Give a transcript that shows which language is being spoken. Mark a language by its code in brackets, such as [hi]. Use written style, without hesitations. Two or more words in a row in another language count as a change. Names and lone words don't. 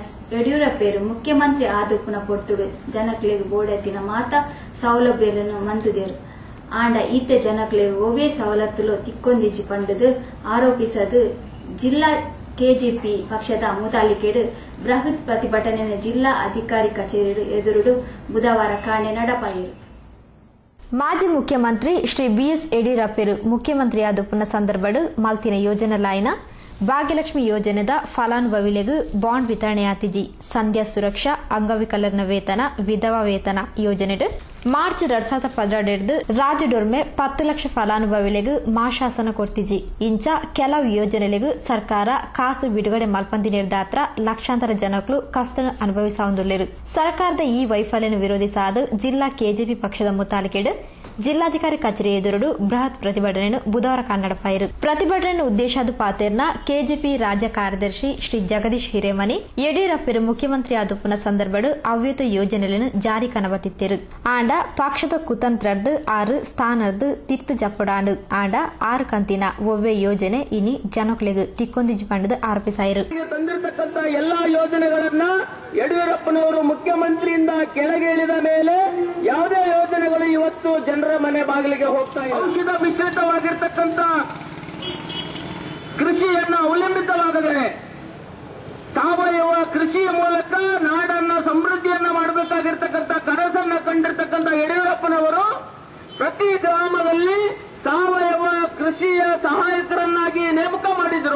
[tcy] ಯಡಿಯೂರಪ್ಪರು ಮುಖ್ಯಮಂತ್ರಿ ಆದುಪ್ಪುನ ಪೊರ್ತುಡು ಜನಕ್ಲೆಗ್ ಬೋಡೆತ್ತಿನ ಮಾತ ಸೌಲಭ್ಯಗಳನ್ನು ಮಂತುದೇರು ಆಂಡ ಈತೆ ಜನಕ್ಲೆಗ್ ಒವೇ ಸವಲತ್ತುಲು ತಿಕ್ಕೊಂದಿಜ್ಜಿ ಪಂಡದು ಆರೋಪಿಸದು ಜಿಲ್ಲಾ ಕೆಜೆಪಿ ಪಕ್ಷದ ಮುತಾಲಿಕೆಡು ಬೃಹತ್ ಪ್ರತಿಭಟನೆ ಜಿಲ್ಲಾ ಅಧಿಕಾರಿ ಕಚೇರಿ ಎದುರುಡು ಬುಧವಾರ ಕಾಣೆ ನಡಪಾಯಿರು. ಮಾಜಿ ಮುಖ್ಯಮಂತ್ರಿ ಶ್ರೀ ಬಿಎಸ್ ಯಡಿಯೂರಪ್ಪರು ಮುಖ್ಯಮಂತ್ರಿ ಆದುಪ್ಪುನ ಸಂದರ್ಭಡು ಮಲ್ತಿನ ಯೋಜನೆಲಾಯಿನ ಭಾಗ್ಯಲಕ್ಷ್ಮಿ ಯೋಜನೆದ ಫಲಾನುಭವಿಲೆಗೂ ಬಾಂಡ್ ವಿತರಣೆಯಾತಿಜಿ ಸಂಧ್ಯಾ ಸುರಕ್ಷಾ ಅಂಗವಿಕಲರ್ನ ವೇತನ ವಿಧವಾ ವೇತನ ಯೋಜನೆಡು ಮಾರ್ಚ್ 2017 ರಾಜ್ಯ ಡೊರ್ಮೆ 10 ಲಕ್ಷ ಫಲಾನುಭವಿಲೆಗೂ ಮಾಶಾಸನ ಕೊಡ್ತಿಜಿ ಇಂಚ ಕೆಲವು ಯೋಜನೆಲೆಗೂ ಸರ್ಕಾರ ಕಾಸು ಬಿಡುಗಡೆ ಮಲ್ಪಂದಿ ನಿರ್ದಾತ್ರ ಲಕ್ಷಾಂತರ ಜನಗಳು ಕಷ್ಟ ಅನುಭವಿಸಾವುದುಲ್ಲೆರು. ಸರ್ಕಾರದ ಈ ವೈಫಲ್ಯವನ್ನು ವಿರೋಧಿಸಾದು ಜಿಲ್ಲಾ ಕೆಜೆಪಿ ಪಕ್ಷದ ಮುತಾಲಿಕೆಡು ಜಿಲ್ಲಾಧಿಕಾರಿ ಕಚೇರಿ ಎದುರುಡು ಬೃಹತ್ ಪ್ರತಿಭಟನೆಯನ್ನು ಬುಧವಾರ ಕನ್ನಡಪಾಯಿರು. ಪ್ರತಿಭಟನೆ ಉದ್ದೇಶದ ಪಾತೆರ್ನ ಕೆಜೆಪಿ ರಾಜ್ಯ ಕಾರ್ಯದರ್ಶಿ ಶ್ರೀ ಜಗದೀಶ್ ಹಿರೇಮನಿ ಯಡಿಯೂರಪ್ಪರು ಮುಖ್ಯಮಂತ್ರಿ ಆದುಪ್ಪುನ ಸಂದರ್ಭಡು ಅವ್ಯತ ಯೋಜನೆಗಳನ್ನು ಜಾರಿ ಕನಬತ್ತಿತ್ತೆರು. ಆಂಡ ಪಕ್ಷದ ಕುತಂತ್ರದ್ದು 6 ಸ್ಥಾನದ್ದು ತಿತ್ತು ಜಪ್ಪಡಾಂಡು ಆಂಡ 6 ಕಂತಿನ ಒವ್ವೆ ಯೋಜನೆ ಇನಿ ಜನಕ್ಲೆಗ್ ತಿಕ್ಕೊಂದಿಜ್ಜಿ ಪಂಡದು ಆರೋಪಿಸಾಯಿರು. [kn] ತಂದಿರತಕ್ಕಂತ ಎಲ್ಲಾ ಯೋಜನೆಗಳನ್ನ ಯಡಿಯೂರಪ್ಪನವರು ಮುಖ್ಯಮಂತ್ರಿಯಿಂದ ಕೆಳಗೆ ಇಳಿದ ಮೇಲೆ ಯಾವುದೇ ಯೋಜನೆಗಳು ಇವತ್ತು ಜನರ ಮನೆ ಬಾಗಿಲಿಗೆ ಹೋಗ್ತಾ ಇದೆ. ಔಷಧ ಮಿಶ್ರಿತವಾಗಿರ್ತಕ್ಕಂಥ ಕೃಷಿಯನ್ನ ಅವಲಂಬಿತವಾಗದೆ ಸಾವಯವ ಕೃಷಿಯ ಮೂಲಕ ನಾಡನ್ನ ಸಮೃದ್ಧಿಯನ್ನ ಮಾಡಬೇಕಾಗಿರ್ತಕ್ಕಂಥ ಕನಸನ್ನ ಕಂಡಿರ್ತಕ್ಕಂಥ ಯಡಿಯೂರಪ್ಪನವರು ಪ್ರತಿ ಗ್ರಾಮದಲ್ಲಿ ಸಾವಯವ ಕೃಷಿಯ ಸಹಾಯಕರನ್ನಾಗಿ ನೇಮಕ ಮಾಡಿದ್ರು.